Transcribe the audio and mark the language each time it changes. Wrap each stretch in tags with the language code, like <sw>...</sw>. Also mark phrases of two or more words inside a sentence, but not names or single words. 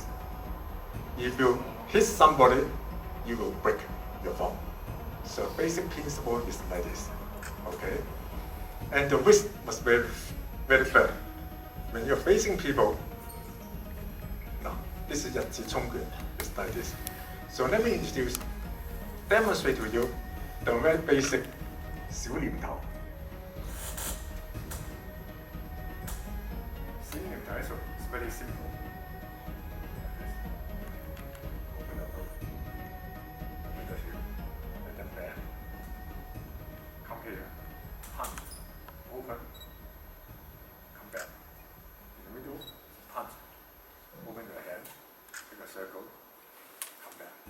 <en>If you hit somebody, you will break your thumb. So basic principle is like this, okay? And the wrist must be very firm. When you're facing people, no, this is 日字衝拳, it's like this. So let me demonstrate to you the very basic 小念頭. 小念頭 is very simple. Come here, punch, open, come back. In the middle, punch, open your hand, make a circle, come back.</en>